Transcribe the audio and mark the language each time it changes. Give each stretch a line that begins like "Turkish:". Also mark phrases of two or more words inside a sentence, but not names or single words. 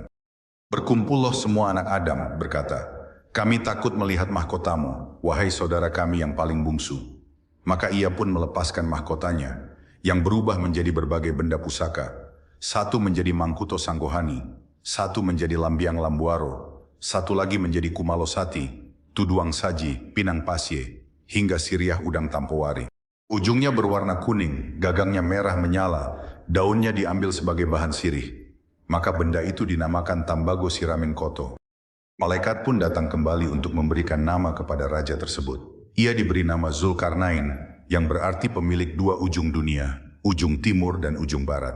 Indonesian: Berkumpullah semua anak Adam, berkata, kami takut melihat mahkotamu, wahai saudara kami yang paling bungsu. Maka ia pun melepaskan mahkotanya, yang berubah menjadi berbagai benda pusaka. Satu menjadi Mangkuto Sanggohani, satu menjadi Lambiang Lambuaro, satu lagi menjadi Kumalosati, Tuduang Saji, Pinang Pasye, hingga Siriah Udang Tampowari. Ujungnya berwarna kuning, gagangnya merah menyala, daunnya diambil sebagai bahan sirih. Maka benda itu dinamakan Tambago Siramin Koto. Malaikat pun datang kembali untuk memberikan nama kepada raja tersebut. Ia diberi nama Zulkarnain, yang berarti pemilik 2 ujung dunia, ujung timur dan ujung barat.